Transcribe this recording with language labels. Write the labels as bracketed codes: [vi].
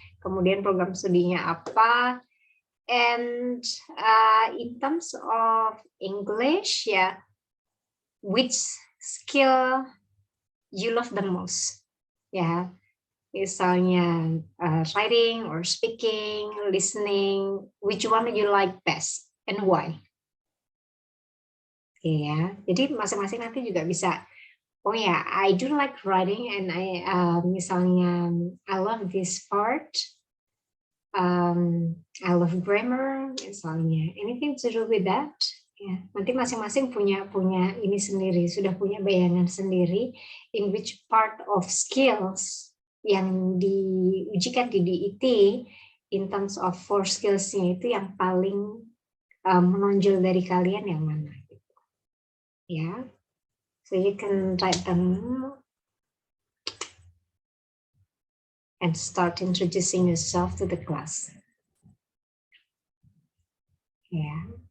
[id] Kemudian program studinya apa. [en] And in terms of English, yeah, which skill you love the most? Yeah, misalnya writing or speaking, listening, which one you like best and why? [id] Ya, jadi masing-masing nanti juga bisa. [en] Oh ya, I do like writing and misalnya I love this part. I love grammar, misalnya, anything to do with that. [id] Ya, nanti masing-masing punya ini sendiri, sudah punya bayangan sendiri [en] in which part of skills [id] yang diujikan di DIT [en] in terms of 4 skills- [id] nya itu yang paling menonjol dari kalian yang mana. [en] Ya, so you can write them and start introducing yourself to the class. Yeah.